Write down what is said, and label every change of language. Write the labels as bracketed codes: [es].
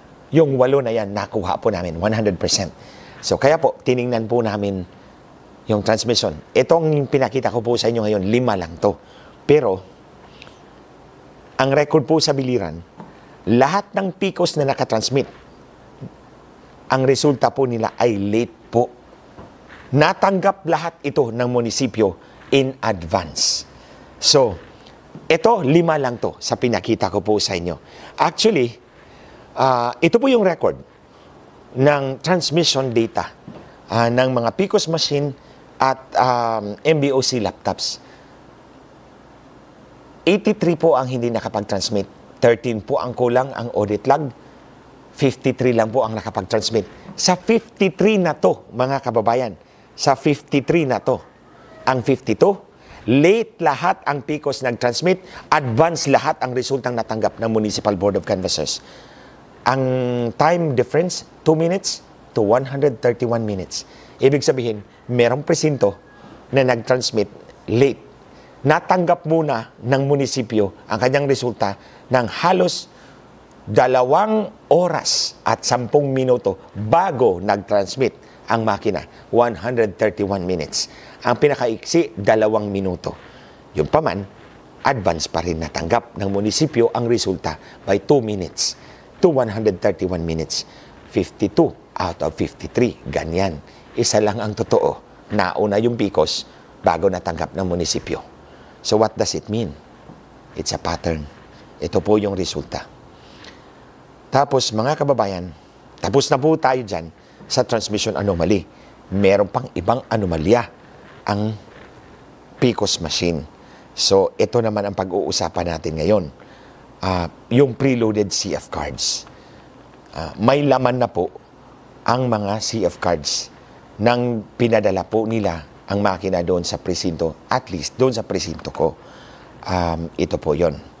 [tl] Yung 8 na yan, nakuha po namin, 100%. So, kaya po, tiningnan po namin yung transmission. Itong pinakita ko po sa inyo ngayon, 5 lang to. Pero, ang record po sa Biliran, lahat ng PCOS na nakatransmit, ang resulta po nila ay late po. Natanggap lahat ito ng munisipyo in advance. So, ito, 5 lang to sa pinakita ko po sa inyo. Actually, ito po yung record ng transmission data ng mga PCOS machine at MBOC laptops. 83 po ang hindi nakapag-transmit. 13 po ang kulang ang audit log. 53 lang po ang nakapag-transmit. Sa 53 na to, mga kababayan, sa 53 na to, ang 52, late lahat ang PCOS nag-transmit, advance lahat ang resultang natanggap ng Municipal Board of Canvassers. Ang time difference, 2 minutes to 131 minutes. Ibig sabihin, merong presinto na nag-transmit late. Natanggap muna ng munisipyo ang kanyang resulta ng halos 2 oras at 10 minuto bago nag-transmit ang makina, 131 minutes. Ang pinakaiksi, 2 minuto. Yung paman, advance pa rin natanggap ng munisipyo ang resulta by 2 minutes to 131 minutes. 52 out of 53. Ganyan. Isa lang ang totoo. Nauna yung PCOS bago natanggap ng munisipyo. [en] So what does it mean? It's a pattern. [tl] Ito po yung resulta. Tapos mga kababayan, tapos na po tayo dyan sa transmission anomaly. Meron pang ibang anomalya ang PCOS machine. So ito naman ang pag-uusapan natin ngayon. Yung preloaded CF cards. May laman na po ang mga CF cards nang pinadala po nila ang makina doon sa presinto, at least doon sa presinto ko. Ito po yon.